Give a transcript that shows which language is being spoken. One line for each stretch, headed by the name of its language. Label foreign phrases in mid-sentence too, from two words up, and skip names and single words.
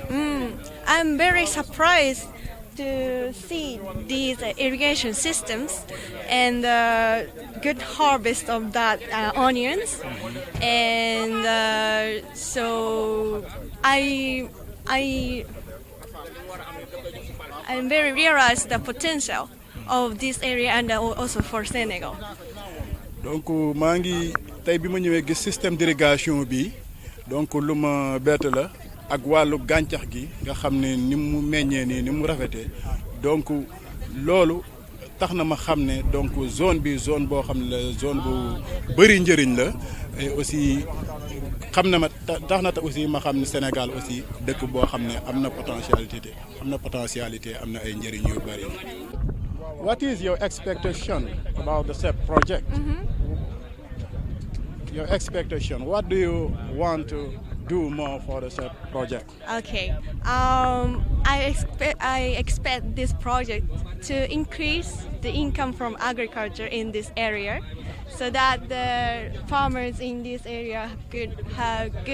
English: I'm very surprised to see these irrigation systems and good harvest of that onions, and so I'm very realized the potential of this area and also for Senegal.
Wolof: Donc maa ngi tey bi ma ñëwee gis
French: système d'irrigation
Wolof: bi donc lu ma bett la ak wàllu gàncax gi nga xam ne ni mu meññee nii ni mu rafetee donc loolu tax na ma xam ne donc zone bi zone boo xam ne la zone bu bëri njëriñ la
French: et aussi
Wolof: xam na ma tax na aussi ma xam ne Sénégal aussi dëkk boo xam ne am na potentialité am na ay njëriñ yu bëri.
English: What is your expectation about the CHEP project? Your expectation. What do you want to do more for the CHEP project? Okay. I expect this project to increase the income from agriculture in this area, so that the farmers in this area could have